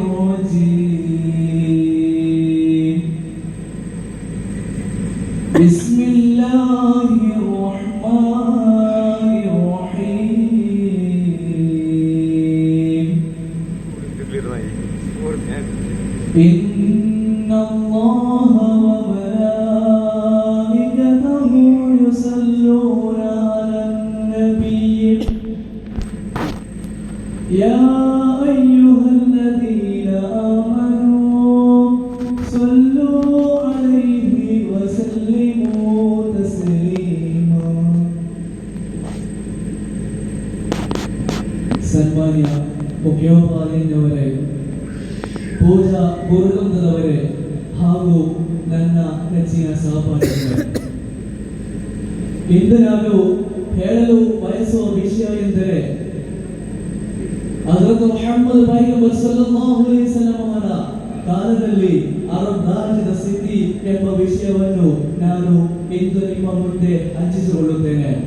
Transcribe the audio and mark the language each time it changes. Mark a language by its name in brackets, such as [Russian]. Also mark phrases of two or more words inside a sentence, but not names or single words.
[Arabic] الرجيم بسم الله الرحمن الرحيم إن الله وملائكته يصلون على النبي يا أيها الذين آمنوا صلوا عليه وسلموا تسليما [Kannada] ಸನ್ಮಾನ್ಯ ಮುಖ್ಯೋಪಾಧ್ಯಾಯರವರೇ, ಪೂಜಾ ಗುರುವೃಂದದವರೇ ಹಾಗೂ ನನ್ನ ನೆಚ್ಚಿನ ಸಹಪಾಠಿಗಳೇ, ಇಂದು ನಾನು ಹೇಳಲು ಬಯಸುವ ವಿಷಯ ಎಂದರೆ ಹಜರತ್ ಮುಹಮ್ಮದ್ ಪೈಗಂಬರ್ [Arabic] صلى الله عليه وسلم [Kannada] ಅವರ ಕಾಲದಲ್ಲಿ ಅರಬ್ ರಾಜ್ಯದ ಸ್ಥಿತಿ ಎಂಬ ವಿಷಯವನ್ನು ನಾನು ಇಂದು ನಿಮ್ಮ ಮುಂದೆ ಹಂಚಿಸಿಕೊಳ್ಳುತ್ತೇನೆ.